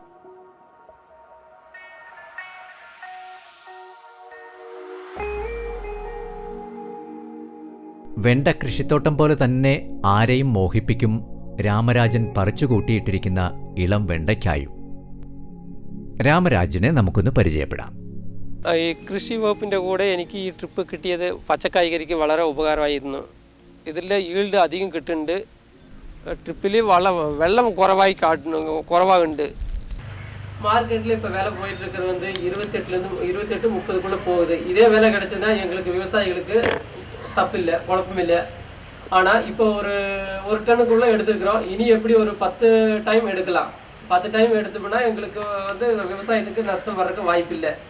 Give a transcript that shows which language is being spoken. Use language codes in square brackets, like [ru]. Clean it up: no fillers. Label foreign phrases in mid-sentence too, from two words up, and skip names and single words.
[ml] വെണ്ട കൃഷിത്തോട്ടം പോലെ തന്നെ ആരെയും മോഹിപ്പിക്കും രാമരാജൻ പറിച്ചുകൂട്ടിയിട്ടിരിക്കുന്ന ഇളം വെണ്ടയ്ക്കായും. രാമരാജനെ നമുക്കൊന്ന് പരിചയപ്പെടാം. ഈ കൃഷി വകുപ്പിൻ്റെ കൂടെ എനിക്ക് ഈ ട്രിപ്പ് കിട്ടിയത് പച്ചക്കായ്കറിക്ക് വളരെ ഉപകാരമായിരുന്നു. ഇതിൽ ഈൽഡ് അധികം കിട്ടുന്നുണ്ട്. ട്രിപ്പിൽ വെള്ളം കുറവാകുണ്ട്. [ta] மார்க்கெட்டில் இப்போ விலை போயிட்டு இருக்கிறது வந்து 28-30க்குள்ளே போகுது. இதே விலை கிடைச்சதுன்னா எங்களுக்கு விவசாயிகளுக்கு தப்பில்லை, குழப்பமில்லை. ஆனால் இப்போ ஒரு டன்னுக்குள்ளே எடுத்துருக்குறோம். இனி எப்படி ஒரு 10 டைம் எடுக்கலாம். 10 டைம் எடுத்தோம்னா எங்களுக்கு வந்து விவசாயத்துக்கு நஷ்டம் வர்றதுக்கு வாய்ப்பு இல்லை.